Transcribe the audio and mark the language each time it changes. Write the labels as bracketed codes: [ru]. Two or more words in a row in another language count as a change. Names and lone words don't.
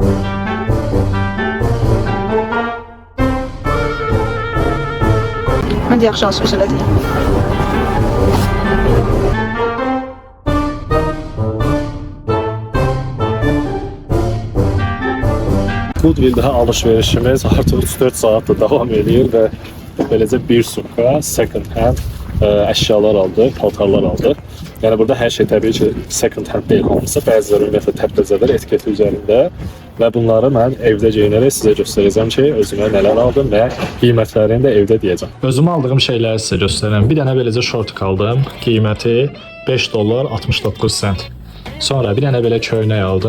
[az] Məncə yaxşı alış-veriş elədik. Goodwill'də alış-verişimiz artıq 3-4 saatdır davam edir və beləcə bir sumka [en] second hand [az] əşyalar aldı, paltarlar aldı. Yəni burada hər şey təbii ki [en] second hand [az] deyil hamısı. Bəziləri ümumiyyətlə təpəzələr etiketi üzərində və bunları mən evdə geyinərək sizə göstərəcəm ki, özümə nələr aldım və qiymətlərini də evdə deyəcəm. Özümə aldığım şeyləri sizə göstərəm. Bir dənə beləcə şortik aldım. Qiyməti 5 dollar 69 sent. Sonra bir dənə belə köynək aldım.